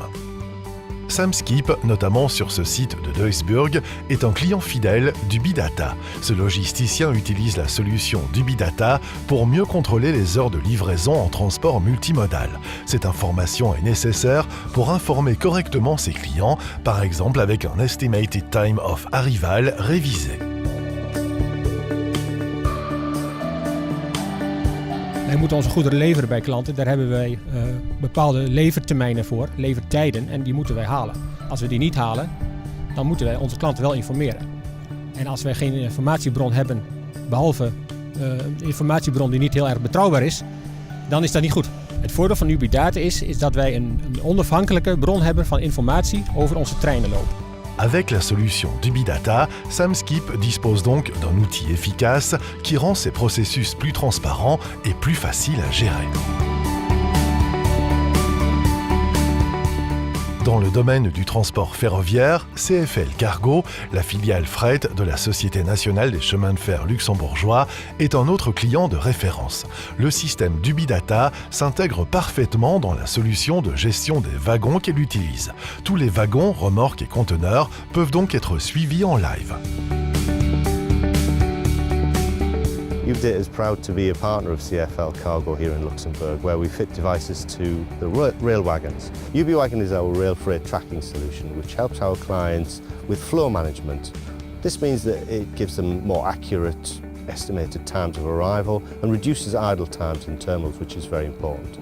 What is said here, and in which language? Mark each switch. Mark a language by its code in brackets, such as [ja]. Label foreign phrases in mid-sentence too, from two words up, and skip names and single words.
[fr] Samskip, notamment sur ce site de Duisburg, est un client fidèle d'Ubidata. Ce logisticien utilise la solution d'Ubidata pour mieux contrôler les heures de livraison en transport multimodal. Cette information est nécessaire pour informer correctement ses clients, par exemple avec un [en] Estimated Time of Arrival [fr] révisé. [nl] Wij moeten onze goederen leveren bij klanten. Daar hebben wij bepaalde levertermijnen voor, levertijden, en die moeten wij halen. Als we die niet halen, dan moeten wij onze klanten wel informeren. En als wij geen informatiebron hebben, behalve een informatiebron die niet heel erg betrouwbaar is, dan is dat niet goed. Het voordeel van Ubidata is dat wij een onafhankelijke bron hebben van informatie over onze treinenloop. [fr] Avec la solution d'Ubidata, Samskip dispose donc d'un outil efficace qui rend ses processus plus transparents et plus faciles à gérer. Dans le domaine du transport ferroviaire, CFL Cargo, la filiale fret de la Société nationale des chemins de fer luxembourgeois, est un autre client de référence. Le système d'Ubidata s'intègre parfaitement dans la solution de gestion des wagons qu'elle utilise. Tous les wagons, remorques et conteneurs peuvent donc être suivis en live. [en] Ubidata is proud to be a partner of CFL Cargo here in Luxembourg, where we fit devices to the rail wagons. UbiWagon is our rail freight tracking solution, which helps our clients with flow management. This means that it gives them more accurate estimated times of arrival and reduces idle times in terminals, which is very important.